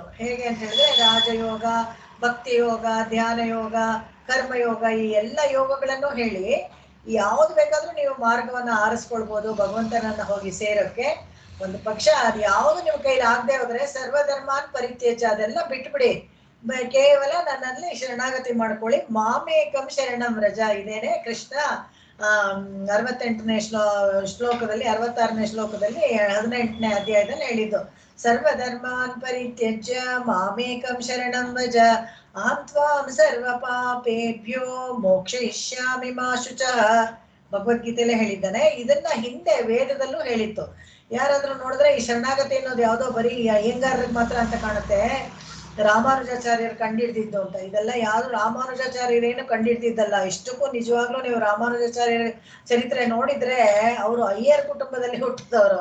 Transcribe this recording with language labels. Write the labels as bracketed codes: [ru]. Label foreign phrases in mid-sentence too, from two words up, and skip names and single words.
[kn] ಹೇಗೆ ಅಂತ ಹೇಳಿದ್ರೆ ರಾಜಯೋಗ, ಭಕ್ತಿ ಯೋಗ, ಧ್ಯಾನ ಯೋಗ, ಕರ್ಮಯೋಗ, ಈ ಎಲ್ಲ ಯೋಗಗಳನ್ನು ಹೇಳಿ ಯಾವ್ದು ಬೇಕಾದ್ರೂ ನೀವು ಮಾರ್ಗವನ್ನ ಆರಿಸ್ಕೊಳ್ಬೋದು ಭಗವಂತನನ್ನ ಹೋಗಿ ಸೇರೋಕ್ಕೆ. ಒಂದು ಪಕ್ಷ ಅದು ಯಾವ್ದು ನಿಮ್ಮ ಕೈಲಿ ಆಗದೆ ಹೋದ್ರೆ [sa] ಸರ್ವಧರ್ಮಾನ್ ಪರಿತ್ಯಜ, [kn] ಅದೆಲ್ಲ ಬಿಟ್ಬಿಡಿ, ಕೇವಲ ನನ್ನಲ್ಲಿ ಶರಣಾಗತಿ ಮಾಡ್ಕೊಳ್ಳಿ, [sa] ಮಾಮೇಕಂ ಶರಣಂ ವ್ರಜ. [kn] ಇದೇನೆ ಕೃಷ್ಣ 68ನೇ ಶ್ಲೋಕದಲ್ಲಿ 66ನೇ ಶ್ಲೋಕದಲ್ಲಿ 18ನೇ ಅಧ್ಯಾಯದಲ್ಲಿ ಹೇಳಿದ್ದು. [sa] ಸರ್ವಧರ್ಮಾನ್ ಪರಿತ್ಯಜ್ಯ ಮಾಮೇಕಂ ಶರಣಂ ವ್ರಜ ಅಹಂ ತ್ವಾಂ ಸರ್ವ ಪಾಪೇಭ್ಯೋ ಮೋಕ್ಷಯಿಷ್ಯಾಮಿ ಮಾ ಶುಚಃ. [kn] ಭಗವದ್ಗೀತೆಯಲ್ಲೇ ಹೇಳಿದ್ದಾನೆ. ಇದನ್ನ ಹಿಂದೆ ವೇದದಲ್ಲೂ ಹೇಳಿತ್ತು. ಯಾರಾದ್ರೂ ನೋಡಿದ್ರೆ ಈ ಶರಣಾಗತಿ ಅನ್ನೋದು ಯಾವ್ದೋ ಬರೀ ಅಯ್ಯಂಗಾರ್ರಿಗೆ ಮಾತ್ರ ಅಂತ ಕಾಣುತ್ತೆ, ರಾಮಾನುಜಾಚಾರ್ಯರು ಕಂಡಿಡ್ದಿದ್ದು ಅಂತ. ಇದೆಲ್ಲ ಯಾರು ರಾಮಾನುಜಾಚಾರ್ಯರೇನು ಕಂಡಿಡ್ದಿದ್ದಲ್ಲ. ಇಷ್ಟಕ್ಕೂ ನಿಜವಾಗ್ಲೂ ನೀವು ರಾಮಾನುಜಾಚಾರ್ಯರ ಚರಿತ್ರೆ ನೋಡಿದ್ರೆ ಅವರು ಅಯ್ಯರ್ ಕುಟುಂಬದಲ್ಲಿ ಹುಟ್ಟಿದವರು.